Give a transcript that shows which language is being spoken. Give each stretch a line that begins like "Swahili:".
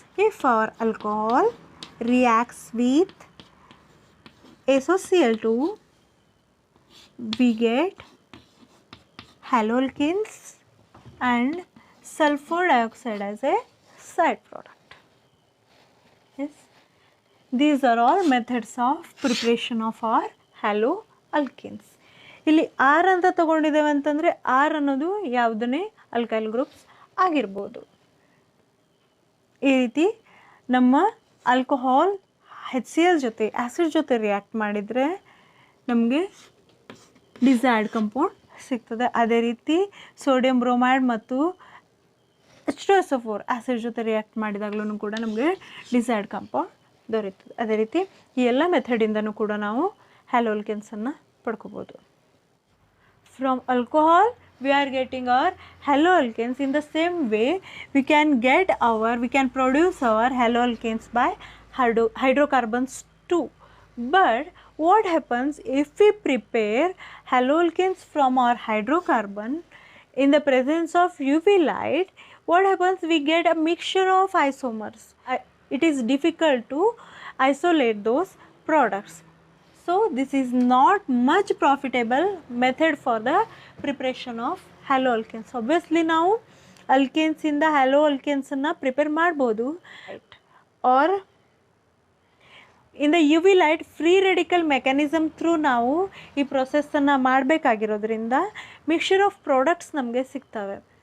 English: If our alcohol reacts with SOCl2, we get haloalkanes and sulfur dioxide as a side product. Yes, these are all methods of preparation of our haloalkanes.
Kannada: ಇಲ್ಲಿ R ಅಂತ ತಗೊಂಡಿದ್ದೇವೆ ಅಂತಂದರೆ R ಅನ್ನೋದು ಯಾವುದನ್ನೇ alkyl groups ಆಗಿರ್ಬೋದು. ಈ ರೀತಿ ನಮ್ಮ alcohol HCl ಜೊತೆ acid ಜೊತೆ ರಿಯಾಕ್ಟ್ ಮಾಡಿದರೆ ನಮಗೆ ಡಿಸೈರ್ಡ್ ಕಂಪೌಂಡ್ ಸಿಗ್ತದೆ. ಅದೇ ರೀತಿ ಸೋಡಿಯಂ ಬ್ರೋಮೈಡ್ ಮತ್ತು H2SO4 ಆ್ಯಸಿಡ್ ಜೊತೆ ರಿಯಾಕ್ಟ್ ಮಾಡಿದಾಗಲೂ ಕೂಡ ನಮಗೆ ಡಿಸೈರ್ಡ್ ಕಾಂಪೌಂಡ್ ದೊರೆಯುತ್ತದೆ. ಅದೇ ರೀತಿ ಈ ಎಲ್ಲ ಮೆಥಡಿಂದನೂ ಕೂಡ ನಾವು ಹ್ಯಾಲೋಲ್ಕೆನ್ಸನ್ನು ಪಡ್ಕೋಬೋದು.
English: From alcohol we are getting our haloalkanes. In the same way we can produce our haloalkanes by hydrocarbons too. But what happens if we prepare haloalkanes from our hydrocarbon in the presence of UV light? What happens? We get a mixture of isomers. It is difficult to isolate those products. So this is not much profitable method for the preparation of haloalkanes.
Kannada: Obviously ನಾವು alkanes ಇಂದ haloalkanes ಅನ್ನು prepare ಮಾಡ್ಬೋದು,
English: or in the UV light free radical mechanism through
Kannada: ನಾವು ಈ ಪ್ರೊಸೆಸ್ಸನ್ನು ಮಾಡಬೇಕಾಗಿರೋದ್ರಿಂದ
English: mixture of products
Kannada: ನಮಗೆ ಸಿಗ್ತವೆ.